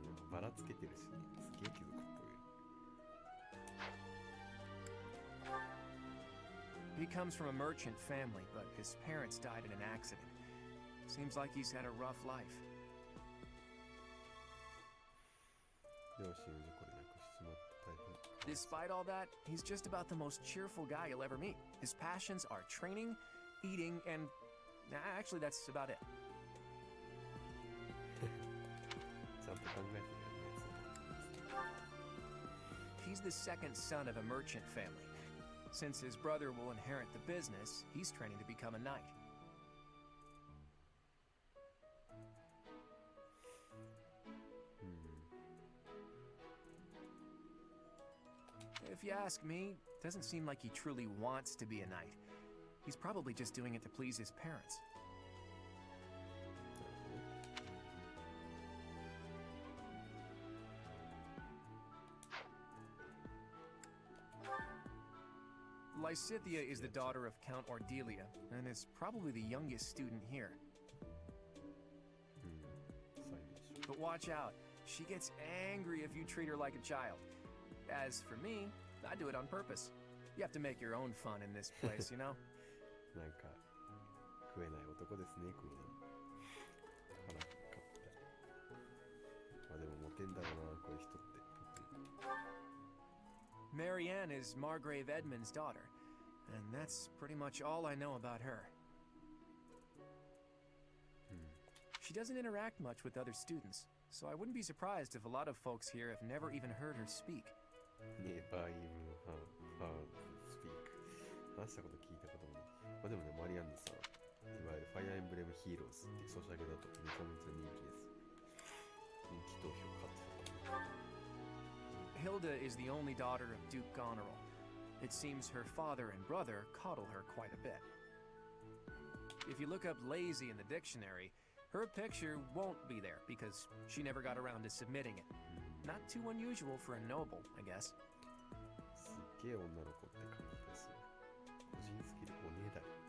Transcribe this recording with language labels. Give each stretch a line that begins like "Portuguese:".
Japanese: バラつけてるし、すげえ貴族っぽい。
English: He comes from a merchant family, but his parents died in an accident. Seems like he's had a rough life.
Japanese: 両親を事故で亡くしちまった大変。
English: Despite all that, he's just about the most cheerful guy you'll ever meet. His passions are training, eating, and actually that's about it.
Japanese: ちゃんと考えてるよね。
English: He's the second son of a merchant family. Since his brother will inherit the business, he's training to become a knight. If you ask me, it doesn't seem like he truly wants to be a knight. He's probably just doing it to please his parents. Lysithia is the daughter of Count Ordelia, and is probably the youngest student here.
Japanese: 最年少。
English: But watch out, she gets angry if you treat her like a child. As for me, I do it on purpose. You have to make your own fun in this place, you know?
Japanese: なんか食えない男ですね、クイーン。腹かった。まあでもモテんだろうな、こういう人って。
English: Marianne is Margrave Edmund's daughter, and that's pretty much all I know about her. She doesn't interact much with other students, so I wouldn't be surprised if a lot of folks here have never even heard her speak. Never even heard speak.
Japanese: 話したこと聞いたこともない。まあでもね、マリアンヌさん、いわゆるファイアーエンブレムヒーローズってソシャゲだとめちゃめちゃ人気です。人気投票勝ってたからね。
English: Hilda is the only daughter of Duke Goneril. It seems her father and brother coddle her quite a bit. If you look up lazy in the dictionary, her picture won't be there because she never got around to submitting it. Not too unusual for a noble, I guess.
Japanese: すっげえ女の子って感じですよ。個人スキルおねえだよ。